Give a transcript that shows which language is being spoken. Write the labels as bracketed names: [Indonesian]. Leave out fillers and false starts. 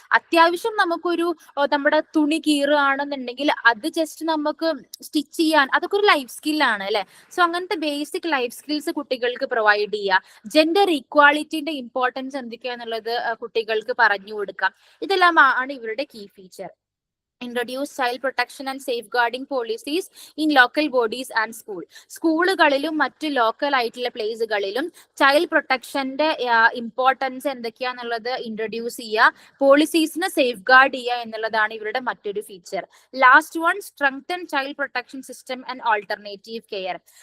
[Malayalam] അത്യാവശ്യം നമുക്കൊരു നമ്മുടെ തുണി കീറുകയാണെന്നുണ്ടെങ്കിൽ അത് ജസ്റ്റ് നമുക്ക് സ്റ്റിച്ച് ചെയ്യാൻ, അതൊക്കെ ഒരു ലൈഫ് സ്കില്ലാണ് അല്ലെ. സോ അങ്ങനത്തെ ബേസിക് ലൈഫ് സ്കിൽസ് കുട്ടികൾക്ക് പ്രൊവൈഡ് ചെയ്യുക. ജെൻഡർ ഇക്വാളിറ്റിന്റെ ഇമ്പോർട്ടൻസ് എന്തൊക്കെയാന്നുള്ളത് കുട്ടികൾക്ക് പറഞ്ഞു കൊടുക്കാം. ഇതെല്ലാം ആണ് ഇവരുടെ key feature. [English] Introduce child protection and safeguarding policies in local bodies and school. [Malayalam] സ്കൂളുകളിലും മറ്റു ലോക്കൽ ആയിട്ടുള്ള പ്ലേസുകളിലും ചൈൽഡ് പ്രൊട്ടക്ഷന്റെ ഇമ്പോർട്ടൻസ് എന്തൊക്കെയാന്നുള്ളത് ഇൻട്രൊഡ്യൂസ് ചെയ്യുക, പോളിസീസിനെ സേഫ് ഗാർഡ് ചെയ്യുക എന്നുള്ളതാണ് ഇവരുടെ മറ്റൊരു feature. [English] Last one, strengthen child protection system and alternative care.